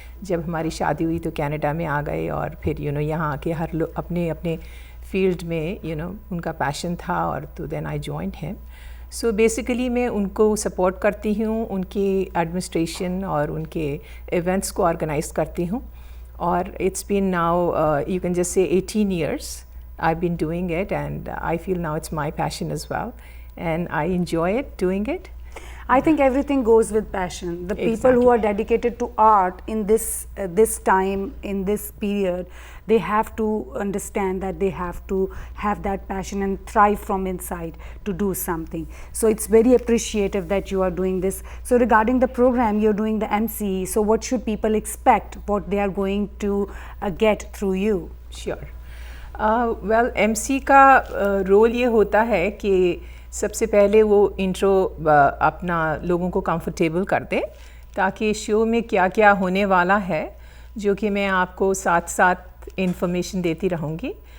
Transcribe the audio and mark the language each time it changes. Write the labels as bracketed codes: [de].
[hi] जब हमारी शादी हुई तो कनाडा में आ गए, और फिर यहाँ आके हर लोग अपने अपने फील्ड में उनका पैशन था, और तो [en] Then I joined him. [hi] So basically मैं उनको सपोर्ट करती हूँ, उनकी एडमिनिस्ट्रेशन और उनके इवेंट्स को ऑर्गेनाइज करती हूँ। [en] और it's been now you can just say 18 years I've been doing it, and I feel now it's my passion as well, and I enjoy it doing it. I think everything goes with passion. The people who are dedicated to art in this time, in this period, they have to understand that they have to have that passion and thrive from inside to do something. So it's very appreciative that you are doing this. So regarding the program, you're doing the MC. So what should people expect? What they are going to get through you? Sure. [hi] Well, MC का role ये होता है कि सबसे पहले वो intro अपना लोगों को कंफर्टेबल कर दे, ताकि शो में क्या क्या होने वाला है जो कि मैं आपको साथ साथ इन्फॉर्मेशन देती रहूँगी।